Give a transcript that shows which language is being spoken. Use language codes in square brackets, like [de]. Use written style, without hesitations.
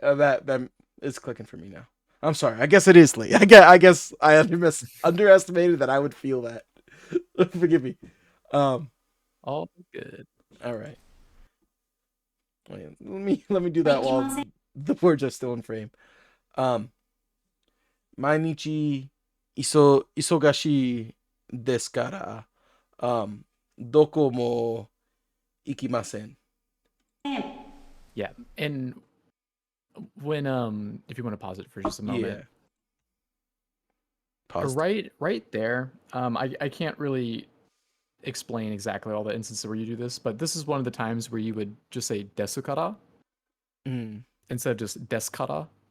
[en] That is clicking for me now. I'm sorry. I guess it is late. I guess I underestimated that I would feel that. Forgive me. All good. All right. Wait, let me do that while the words are still in frame. [ja] 毎日忙しいですから、どこも行きません。 [en] Yeah. And when if you want to pause it for just a moment. Yeah. Pause. Right there. I can't really explain exactly all the instances where you do this, but this is one of the times where you would just say desukara instead of just deskara.